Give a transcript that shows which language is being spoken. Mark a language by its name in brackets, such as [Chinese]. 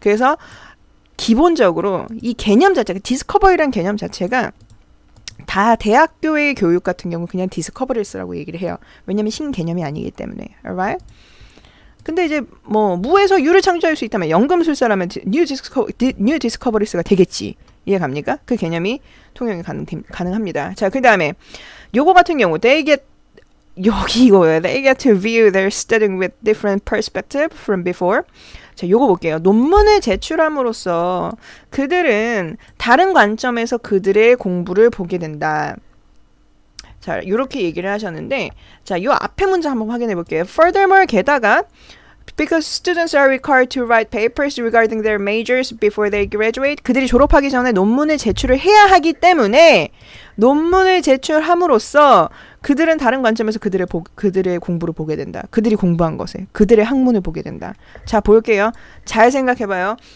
[Korean] 그래서 기본적으로 이 개념 자체가 디스커버리라는 개념 자체가 다 대학교의 교육 같은 경우 그냥 디스커버리스라고 얘기를 해요. 왜냐면 신개념이 아니기 때문에. [English] Alright? [Korean] 근데 이제 무에서 유를 창조할 수 있다면 연금술사라면 뉴 디스커버리스가 되겠지. 이해 갑니까? 그 개념이 통용이 가능합니다. 자, 그 다음에 요거 같은 경우 [English] they get to view their studying with different perspective from before. [Korean] 자, 요거 볼게요. 논문을 제출함으로써 그들은 다른 관점에서 그들의 공부를 보게 된다. 자, 요렇게 얘기를 하셨는데, 자, 요 앞에 문장 한번 확인해 볼게요. [English] Furthermore, [Korean] 게다가 [English] because students are required to write papers regarding their majors before they graduate. [Korean] 그들이 졸업하기 전에 논문을 제출을 해야 하기 때문에 논문을 제출함으로써 그들은 다른 관점에서 그들의 공부를 보게 된다. 그들이 공부한 것에 그들의 학문을 보게 된다. 자, 볼게요. 잘 생각해봐요.